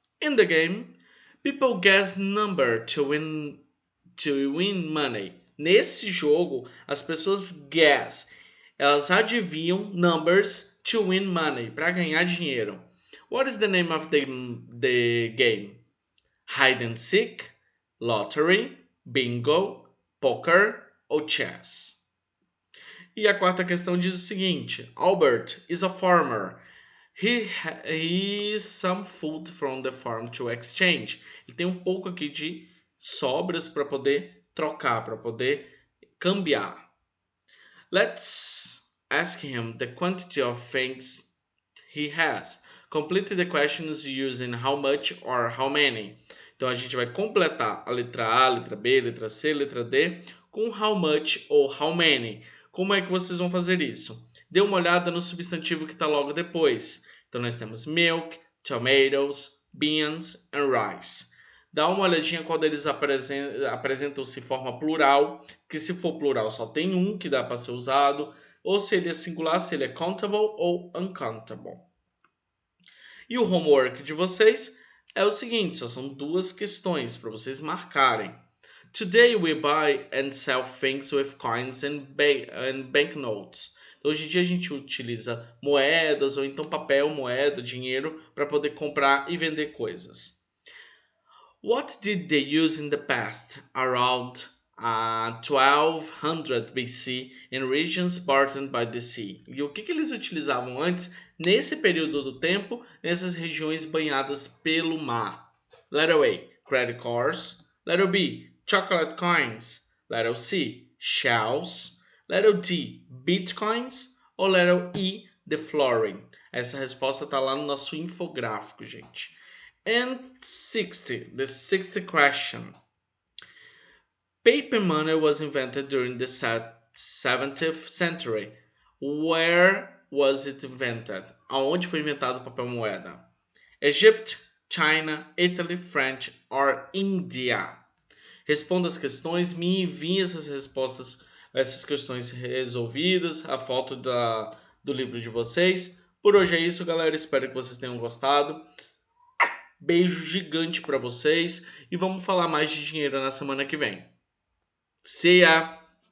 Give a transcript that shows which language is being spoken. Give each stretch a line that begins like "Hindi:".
English: In the game, people guess number to win money.
Portuguese: Nesse jogo, as pessoas guess, elas adivinham numbers
English: to win money,
Portuguese: para ganhar dinheiro.
English: What is the name of the game? Hide and seek, lottery, bingo, poker ou chess?
Portuguese: E a quarta questão diz o seguinte:
English: Albert is a farmer. He has some food from the farm to exchange.
Portuguese: Ele tem um pouco aqui de sobras para poder trocar, para poder cambiar.
English: Let's ask him the quantity of things he has. Complete the questions using how much or how many.
Portuguese: Então a gente vai completar a letra A, letra B, letra C, letra D com how much ou how many. Como é que vocês vão fazer isso? Dê uma olhada no substantivo que está logo depois. Então nós temos
English: milk, tomatoes, beans and rice.
Portuguese: Dá uma olhadinha qual deles apresentam-se forma plural, que se for plural só tem um que dá para ser usado, ou se ele é singular, se ele é countable ou uncountable. E o homework de vocês é o seguinte, só são duas questões para vocês marcarem.
English: Today we buy and sell things with coins and banknotes.
Portuguese: Então, hoje em dia a gente utiliza moedas ou então papel, moeda, dinheiro para poder comprar e vender coisas.
English: What did they use in the past, around 1200 BC, in regions bordered by the sea?
Portuguese: E o que eles utilizavam antes, nesse período do tempo, nessas regiões banhadas pelo mar?
English: Letter A, credit cards. Letter B, chocolate coins. Letter C, shells. Letter D, bitcoins. Ou letter E, the flooring?
Portuguese: Essa resposta está lá no nosso infográfico, gente.
English: And the 60th question. Paper money was invented during the 17th century. Where was it invented?
Portuguese: Aonde foi inventado o papel moeda?
English: Egypt, China, Italy, French or India?
Portuguese: Responda as questões, me envie essas respostas, essas questões resolvidas, a foto do livro de vocês. Por hoje é isso, galera. Espero que vocês tenham gostado. Beijo gigante para vocês e vamos falar mais de dinheiro na semana que vem.
English: See ya!